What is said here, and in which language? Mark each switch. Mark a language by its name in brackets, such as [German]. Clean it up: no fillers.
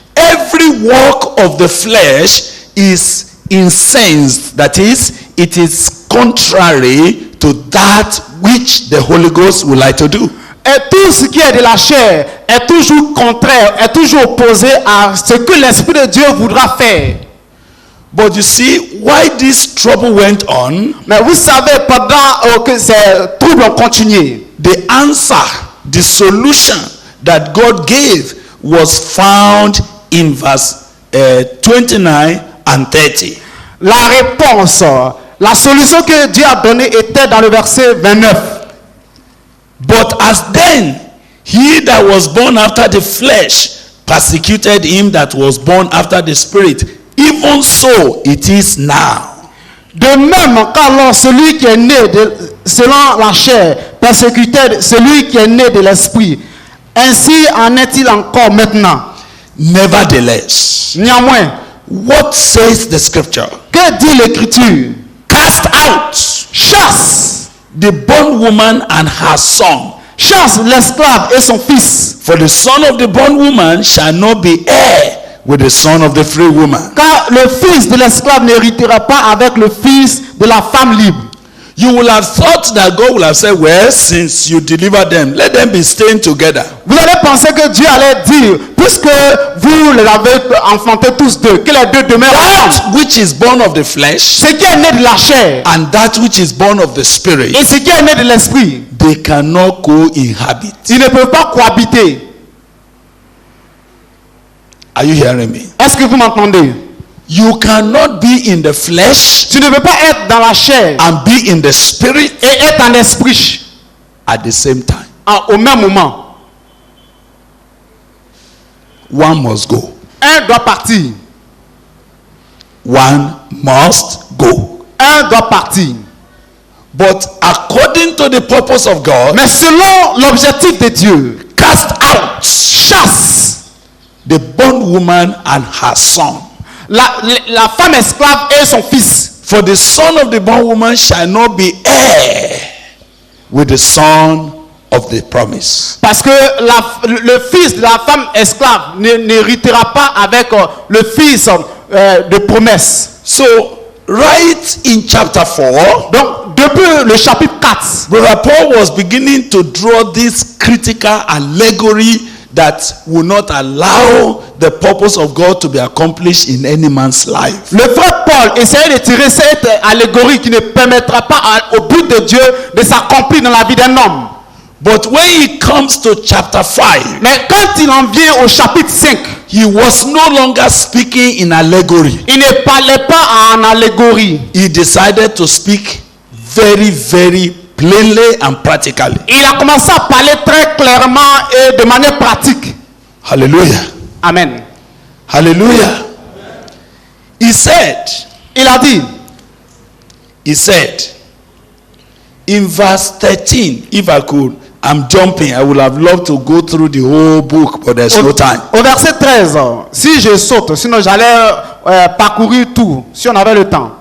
[English] Every work of the flesh is incensed, that is, it is contrary to that which the Holy Ghost would like to do. [French] Et tout ce qui est de la chair est toujours contraire, est toujours opposé à ce que l'Esprit de Dieu voudra faire. [English] But you see, why this trouble went on, [French] Mais vous savez, pendant que ces troubles ont continué, [English] the answer, the solution that God gave was found in verse 29 and 30. [French] la réponse, la solution que Dieu a donnée était dans le verset 29. [English] But as then, he that was born after the flesh persecuted him that was born after the spirit, even so it is now. [French] De même qu'alors celui qui est né selon la chair persécutait celui qui est né de l'esprit, ainsi en est-il encore maintenant. [English] Nevertheless, [French] Néanmoins, [English] what says the scripture? [French] que dit l'Écriture? [English] Cast out [French] Chasse, [English] the bondwoman and her son. [French] chasse l'esclave et son fils. [English] For the son of the bondwoman shall not be heir with the son of the free woman. [French] Car le fils de l'esclave n'héritera pas avec le fils de la femme libre. [English] You will have thought that God will have said, well, since you delivered them, let them be staying together. [French] Vous allez penser que Dieu allait dire, puisque vous les avez enfantés tous deux, que les deux demeurent ensemble. [English] That which is born of the flesh [French] Ce qui est né de la chair [English] and that which is born of the spirit, [French] et ce qui est né de l'esprit, [English] they cannot co-inhabit. [French] ils ne peuvent pas cohabiter. [English] Are you hearing me? [French] Est-ce que vous m'entendez? [English] You cannot be in the flesh [French] Tu ne peux pas être dans la chair [English] and be in the spirit [French] et être en esprit [English] at the same time. [French] au même moment. [English] One must go. [French] Un doit partir. [English] One must go. [French] Un doit partir. [English] But according to the purpose of God, [French] Mais selon l'objectif de Dieu, [English] cast out [French] chasse [English] the bondwoman and her son. [French] la femme esclave et son fils. [English] For the son of the bondwoman shall not be heir with the son of the promise. [French] Parce que le fils de la femme esclave n'héritera pas avec le fils de promesse. [English] So, right in chapter 4, [French] Donc, depuis le chapitre 4, [English] Brother Paul was beginning to draw this critical allegory that will not allow the purpose of God to be accomplished in any man's life. [French] le frère Paul essayait de tirer cette allégorie qui ne permettra pas au but de Dieu de s'accomplir dans la vie d'un homme. [English] But when he comes to chapter 5, [French] Mais quand il en vient au chapitre 5, [English] he was no longer speaking in allegory. [French] il ne parlait pas en allégorie. [English] He decided to speak very, very plainly and practically. [French] Il a commencé à parler très clairement et de manière pratique. [English] Hallelujah. Amen. Hallelujah. He said, [French] Il a dit, [English] in verse 13, if I could, I'm jumping. I would have loved to go through the whole book, but there's no time. [French] au verset 13, si je saute, sinon j'allais parcourir tout, si on avait le temps.